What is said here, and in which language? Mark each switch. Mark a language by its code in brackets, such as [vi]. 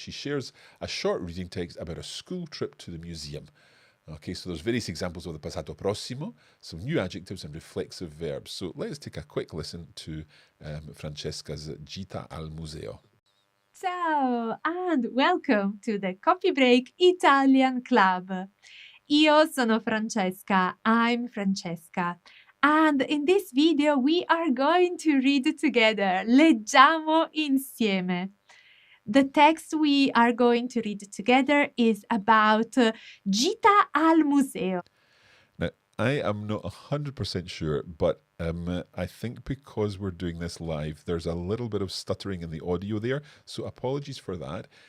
[en] She shares a short reading text about a school trip to the museum. Okay, so there's various examples of the passato prossimo, some new adjectives and reflexive verbs. So let's take a quick listen to Francesca's Gita al Museo. Ciao and welcome to the Coffee Break Italian Club. [it] Io sono Francesca, [en] I'm Francesca. And in this video we are going to read together. [it] Leggiamo insieme. [en] The text we are going to read together is about Gita al Museo. Now, I am not 100% sure, but I think because we're doing this live, there's a little bit of stuttering in the audio there, so apologies for that.